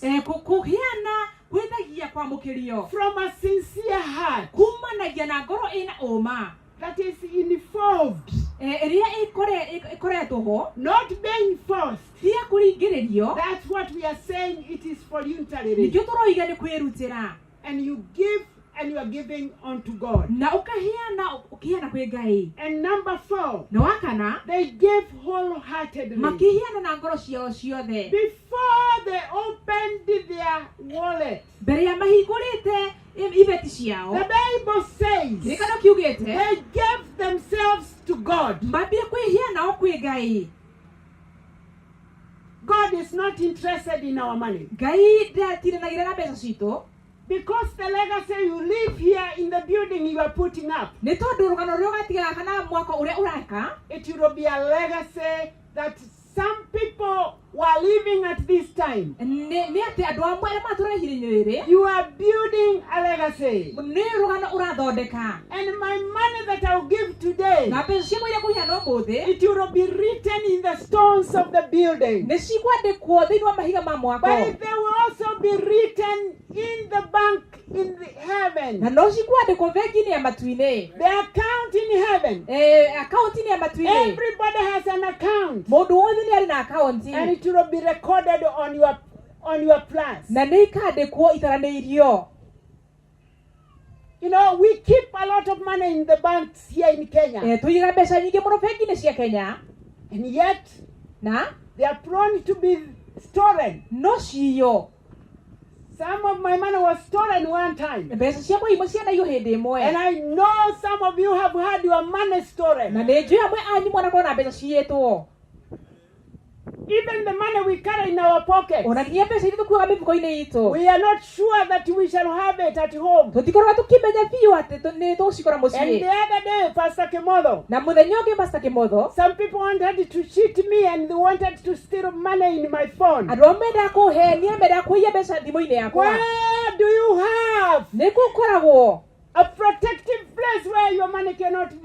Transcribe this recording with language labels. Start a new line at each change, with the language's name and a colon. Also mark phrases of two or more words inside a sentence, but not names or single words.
Kikuyu: Kũheana kwĩthagia kwamũkĩrio.
English: from a sincere heart
Kikuyu: Kumanagia na ngoro ĩna ũma.
English: that is involved,
Kikuyu: Ĩrĩa ĩkoretwo ho.
English: not being forced.
Kikuyu: Ti ya kũringĩrĩrio.
English: That's what we are saying. It is voluntarily.
Kikuyu: Nĩkĩo tũroiga nĩ kwĩrutĩra.
English: And you give and you are giving unto God.
Kikuyu: na ukiheana kwĩ Ngai.
English: And number 4,
Kikuyu: Na wakana
English: they gave wholeheartedly.
Kikuyu: makiheana na ngoro ciao ciothe
English: Before they opened their wallet,
Kikuyu: mbere ya mahingũrĩte ibeti ciao.
English: the Bible says
Kikuyu: Kĩrĩkanĩro kiugĩte
English: they gave themselves to God.
Kikuyu: mambire kwĩheana o kwĩ Ngai.
English: God is not interested in our money.
Kikuyu: Ngai ndatiranagĩra na mbeca citũ
English: Because the legacy you live here in the building you are putting up,
Kikuyu: nĩ tondũ rũgano rũrĩa ũgatigaga kana mwako ũrĩa ũreka
English: it will be a legacy that some people were living at this time.
Kikuyu: nĩ atĩ andũ amwe arĩa matũũraga ihinda-inĩ rĩrĩ
English: You are building a legacy.
Kikuyu: nĩ rũgano ũrathondeka.
English: And my money that I'll give today,
Kikuyu: Na mbeca ciakwa iria kũheana ũmũthĩ
English: it will be written in the stones of the building.
Kikuyu: nĩ cikwandĩkwo thĩinĩ wa mahiga ma mwako,
English: But they will also be written in the bank in the heaven.
Kikuyu: na no cikwandĩkwo bengi-inĩ ya matu-inĩ,
English: The account in heaven.
Kikuyu: akaunti-inĩ ya matu-inĩ.
English: Everybody has an account.
Kikuyu: Mũndũ wothe nĩ arĩ na akaunti
English: And it will be recorded on your plus.
Kikuyu: na nĩ ikandĩkwo itaranĩirio.
English: You know, we keep a lot of money in the banks here in Kenya.
Kikuyu: Tũigaga mbeca nyingĩ mũno bengi-inĩ cia Kenya,
English: And yet,
Kikuyu: na
English: they are prone to be stolen.
Kikuyu: no ciyo.
English: Some of my money was stolen one time.
Kikuyu: Mbeca ciakwa imwe cianaiywo hĩndĩ
English: And
Kikuyu: ĩmwe,
English: I know some of you have had your money stolen.
Kikuyu: na nĩ njũĩ amwe anyu mwanakorwo na mbeca ciyĩtwo.
English: Even the money we carry in our pocket.
Kikuyu: Ona nginya mbeca iria tũkuaga mĩhuko-inĩ itũ
English: We are not sure that we shall have it at home.
Kikuyu: tũtikoragwo tũkĩmenya biũ atĩ nĩ tũgũcikora
English: And the
Kikuyu: mũciĩ.
English: other day, Pastor Kemodo,
Kikuyu: Na mũthenya ũngĩ Pastor Kĩmotho,
English: some people wanted to cheat me and they wanted to steal money in my phone.
Kikuyu: andũ amwe mendaga kũhenia, mendaga kũiya mbeca thimũ-inĩ yakwa.
English: Where do you have
Kikuyu: Nĩ gũkoragwo
English: a protective place where your money cannot be